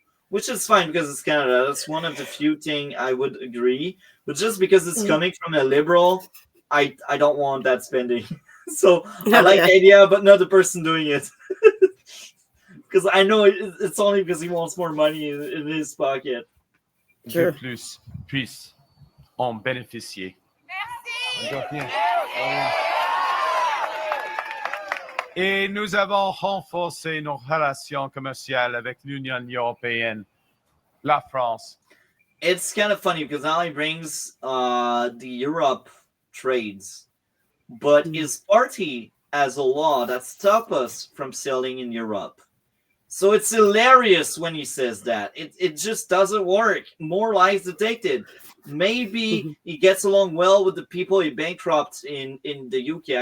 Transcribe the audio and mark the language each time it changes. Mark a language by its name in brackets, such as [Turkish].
[English] Which is fine because it's Canada. That's one of the few things I would agree. But just because it's coming from a liberal, I don't want that spending. So I like the idea, but not the person doing it. Because I know it's only because he wants more money in his pocket. Sure. [French] De plus puissent en bénéficier. Merci. Et nous avons renforcé nos relations commerciales avec l'Union européenne, la France. [English] It's kind of funny because now he brings the Europe trades, but his party has a law that stops us from selling in Europe. So it's hilarious when he says that. It just doesn't work. More lies detected. Maybe he gets along well with the people he bankrupt in the UK.